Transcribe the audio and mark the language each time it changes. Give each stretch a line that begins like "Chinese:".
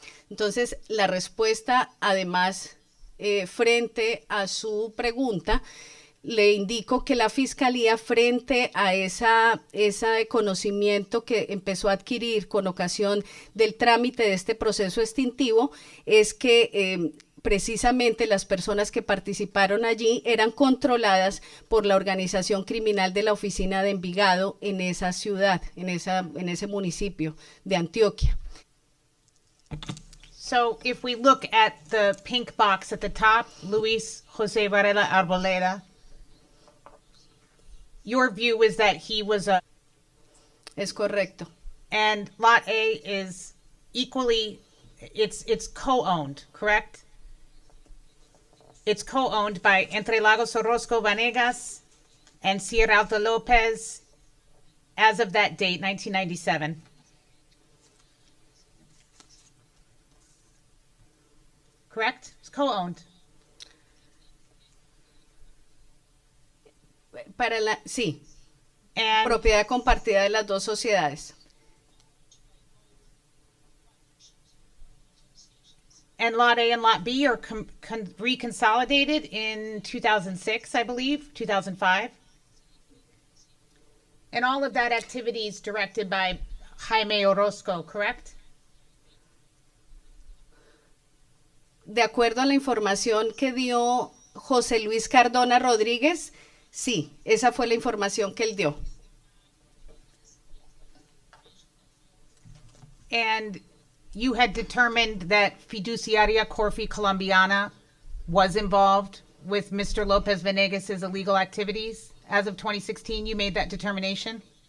Spanish: Entonces, la respuesta, además, frente a su pregunta, le indico que la Fiscalía, frente a ese conocimiento que empezó a adquirir con ocasión del trámite de este proceso extintivo, es que precisamente las personas que participaron allí eran controladas por la organización criminal de la oficina de Envigado en esa ciudad, en ese municipio de Antioquia.
English: So if we look at the pink box at the top, Luis José Varela Arboleda, your view is that he was a...
Spanish: Es correcto.
English: And Lot A is equally, it's co-owned, correct? It's co-owned by Entre Lagos Orozco Vanegas and Sierra Alta Lopez as of that date, 1997. Correct? It's co-owned.
Spanish: Sí,
English: And
Spanish: propiedad compartida de las dos sociedades.
English: And Lot A and Lot B are reconsolidated in 2006, I believe, 2005. And all of that activity is directed by Jaime Orozco, correct?
Spanish: De acuerdo a la información que dio José Luis Cardona Rodríguez, sí, esa fue la información que él dio.
English: And you had determined that Fiduciaria Corfi Colombiana was involved with Mr. Lopez Venegas' illegal activities? As of 2016, you made that determination?